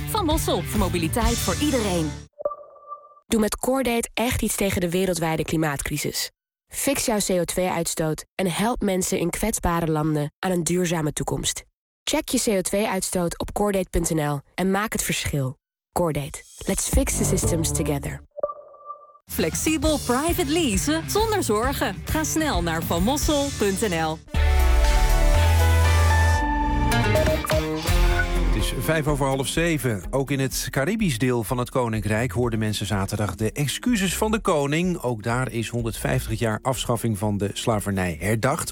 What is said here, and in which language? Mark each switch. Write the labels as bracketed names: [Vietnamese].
[Dutch] Van Mossel, voor mobiliteit voor iedereen. Doe met CoreDate echt iets tegen de wereldwijde klimaatcrisis. Fix jouw CO2-uitstoot en help mensen in kwetsbare landen aan een duurzame toekomst. Check je CO2-uitstoot op CoreDate.nl en maak het verschil. CoreDate. [English] Let's fix the systems together. [Dutch] Flexibel private leasen zonder zorgen. Ga snel naar vanmossel.nl. Het is 6:55. Ook in het Caribisch deel van het Koninkrijk hoorden mensen zaterdag de excuses van de koning. Ook daar is 150 jaar afschaffing van de slavernij herdacht.